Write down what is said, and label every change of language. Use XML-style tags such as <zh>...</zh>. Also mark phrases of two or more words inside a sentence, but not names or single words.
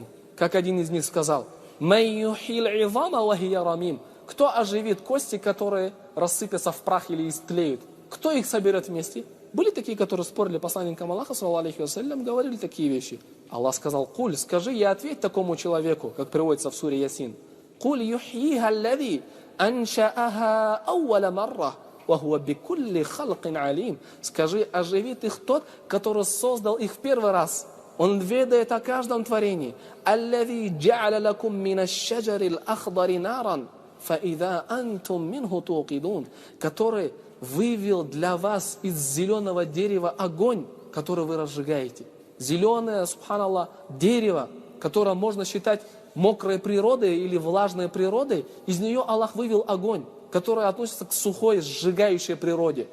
<ru>Как один из них сказал: кто оживит кости, которые рассыпятся в прах или истлеют? Кто их соберет вместе? Были такие, которые спорили посланникам Аллаха,</ru> <ar>صلى الله وسلم,</ar> <ru>говорили такие вещи. Аллах сказал: «Куль, скажи и ответь такому человеку», как приводится в суре Ясин.</ru> <ar>«قل يحييها الذي أنشأها أول مرة وهو بكل خلق عليم».</ar> <ru>Скажи, оживит их тот, который создал их в первый раз. Он ведает о каждом творении.</ru> <ar>«الذي جعل لكم من الشجر الأخضر نارا فإذا أنتم منه توقدون»,</ar> <ru>который вывел для вас из зеленого дерева огонь, который вы разжигаете. Зеленое, субханаллах, дерево, которое можно считать мокрой природой или влажной природой, из нее Аллах вывел огонь, который относится к сухой, сжигающей природе.</ru>